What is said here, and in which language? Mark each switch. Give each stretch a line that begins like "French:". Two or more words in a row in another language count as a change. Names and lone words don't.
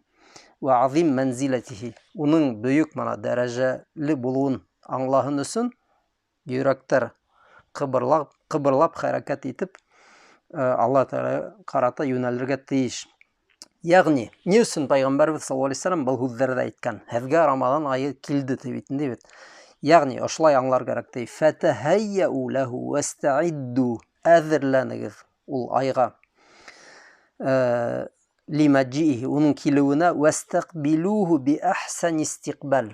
Arabic: وعظيم منزلته.
Bashkir: Уның бөйөк дәрәжәле булыуын аңлаһын өсөн йөрәктәр ҡыбырлап хәрәкәт итеп Аллаһ Тәғәләгә ҡарата йүнәлергә тейеш. Яғни, ни өсөн Пайғамбарыбыҙ
Arabic: صلى الله عليه وسلم
Bashkir: был һүҙҙәрҙе әйткән? Һеҙгә Рамаҙан айы килде тип бит. Яғни, ошолай аңлар кәрәк ти.
Arabic: فتهيؤوا له واستعدوا.
Bashkir: Әҙерләнегеҙ ул айға.
Arabic: Лимаджиһи,
Bashkir: уның килеүенә,
Arabic: واستقبلوه بأحسن استقبال.